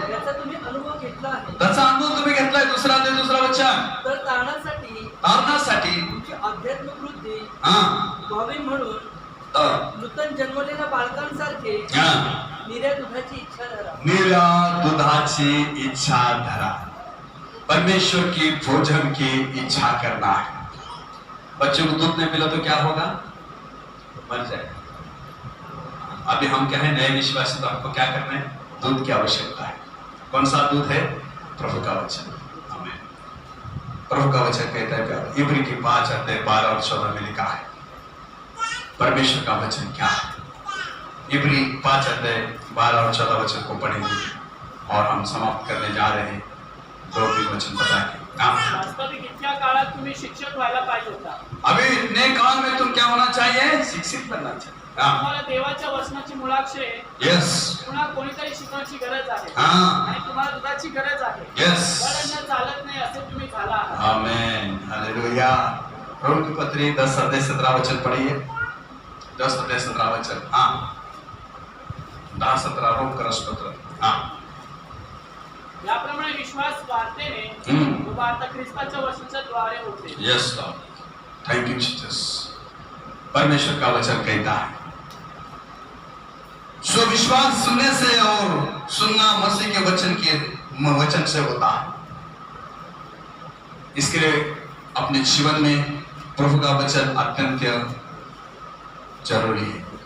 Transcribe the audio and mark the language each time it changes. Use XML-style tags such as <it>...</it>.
<mr>याचा तुम्ही अनुभव घेतला आहे, त्याचा अनुभव तुम्ही घेतलाय। 2 अध्याय 2 वचन, तर तारणासाठी तुमची आध्यात्मिक वृद्धी व्हावी म्हणून नूतन जन्मलेल्या बालकांसारखे निर्या दुधाची इच्छा धरा। निर्या दुधाची इच्छा धरा।</mr> <hi>परमेश्वर की भोजन की इच्छा करना है। बच्चों को दूध नहीं मिला तो क्या होगा? मर जाएगा। अभी हम क्या है, नए विश्वासी, तो हमको क्या करना है? दूध की आवश्यकता है। कौन सा दूध है? प्रभु का वचन। आमीन। प्रभु का वचन कहता है प्यार, इब्री की 5 अध्याय 12 और 14 में लिखा है परमेश्वर का वचन क्या है। इब्री 5 अध्याय 12 और 14 वचन को पढ़ेंगे और हम समाप्त करने जा रहे हैं। 2 वचन बता के।</hi> <mr>वास्तविक इतक्या काळात तुम्ही शिक्षक व्हायला पाहिजे होता।</mr> <hi>अभी इतने काल में तुम क्या होना चाहिए? शिक्षित बनना चाहिए।</hi> <mr>तुम्हाला देवाच्या वचनाची मुळाक्षरे यस, पुन्हा कोणीतरी शिकवण्याची गरज आहे आणि तुम्हाला दुधाची गरज आहे। यस, वडील चालत नाही असे तुम्ही झाला आहात। आमेन, हालेलुया।</mr> <hi>रोम की पत्री 10 अध्याय 17 वचन पढ़िए। 10 अध्याय 17 वचन। हाँ, 10-17 रोम का पत्र। हाँ,</hi> <mr>याप्रमाणे विश्वास वार्तेने वार्ता ख्रिस्ताच्या वचनाच्या द्वारे होते।</mr> <en>Yes lord, thank you Jesus.</en> <hi>परमेश्वर का वचन कहता है सो विश्वास सुनने से और सुनना मसीह के वचन से होता है। इसके लिए अपने जीवन में प्रभु का वचन अत्यंत जरूरी है।</hi>